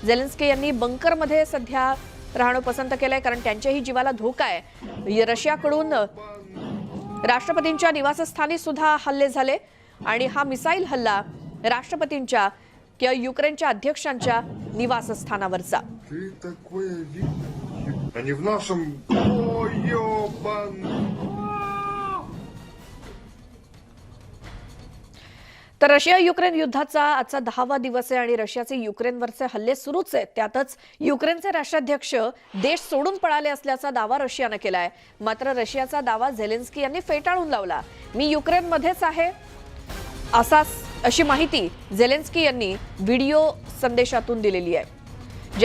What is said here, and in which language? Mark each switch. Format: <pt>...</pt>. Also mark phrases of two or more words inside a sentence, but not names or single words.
<mr>झेलेन्स्की यांनी बंकरमध्ये सध्या राहणं पसंत केलंय कारण त्यांच्याही जीवाला धोका आहे। रशियाकडून राष्ट्रपतींच्या निवासस्थानी सुद्धा हल्ले झाले आणि हा मिसाईल हल्ला राष्ट्रपतींच्या किंवा युक्रेनच्या अध्यक्षांच्या निवासस्थानावरचा।</mr> <ru>Они в нашем... Ой, ёбан!</ru> <mr>तर रशिया युक्रेन युद्धाचा आजचा 10वा दिवस आहे आणि रशियाचे युक्रेनवरचे हल्ले सुरूच आहेत। त्यातच युक्रेनचे राष्ट्राध्यक्ष देश सोडून पळाले असल्याचा दावा रशियानं केलाय। मात्र रशियाचा दावा झेलेन्स्की यांनी फेटाळून लावला। मी युक्रेनमध्येच आहे अशी माहिती झेलेन्स्की यांनी व्हिडिओ संदेशातून दिलेली आहे।</mr>